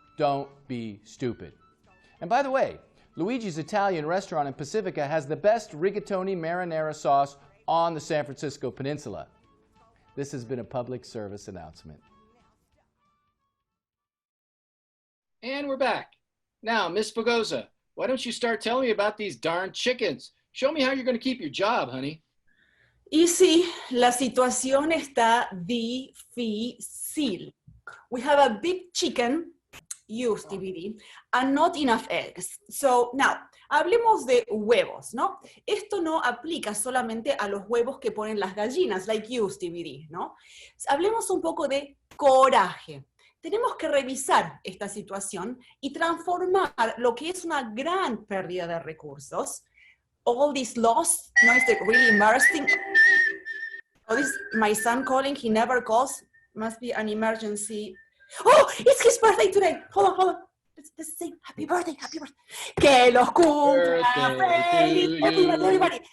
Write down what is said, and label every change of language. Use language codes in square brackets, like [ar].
[en] Don't be stupid. And by the way, Luigi's Italian restaurant in Pacifica has the best rigatoni marinara sauce on the San Francisco Peninsula. This has been a public service announcement. And we're back. Now, Miss Fogosa, why don't you start telling me about these darn chickens? Show me how you're going to keep your job, honey. [es] Y sí, la situación está difícil. [en] We have a big chicken, you, Stevie D, and not enough eggs. So now, [es] hablemos de huevos, ¿no? Esto no aplica solamente a los huevos que ponen las gallinas, [en] like you, [es] Stevie D, ¿no? Hablemos un poco de coraje. Tenemos que revisar esta situación y transformar lo que es una gran pérdida de recursos. [en] All this loss, no is really embarrassing. Oh, this my son calling, he never calls. Must be an emergency. Oh, it's his birthday today. Hold on. Let's say happy birthday, happy birthday. [es] Que los cumpla feliz. [en] Happy birthday, everybody.